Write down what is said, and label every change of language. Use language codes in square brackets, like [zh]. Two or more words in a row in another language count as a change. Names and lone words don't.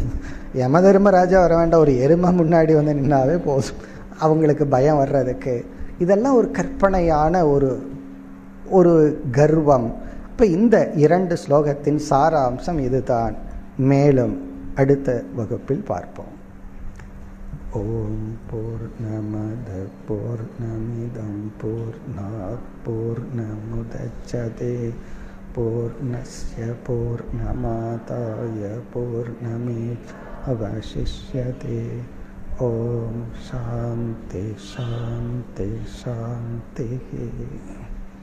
[ta] யமதர்மராஜா வர வேண்டாம், ஒரு எருமை முன்னாடி நின்னாவே போதும் அவங்களுக்கு பயம் வர்றதுக்கு. இதெல்லாம் ஒரு கற்பனையான ஒரு கர்வம். இப்போ இந்த 2 ஸ்லோகத்தின் சாராம்சம் இதுதான். மேலும் அடுத்த வகுப்பில் பார்ப்போம். [sa] ओम् पूर्णमद पूर्णमिदम् पूर्णात् पूर्णमुदच्यते पूर्णस्य पूर्णमादाय पूर्णमेवावशिष्यते. ओम् शान्ति शान्ति शान्ति.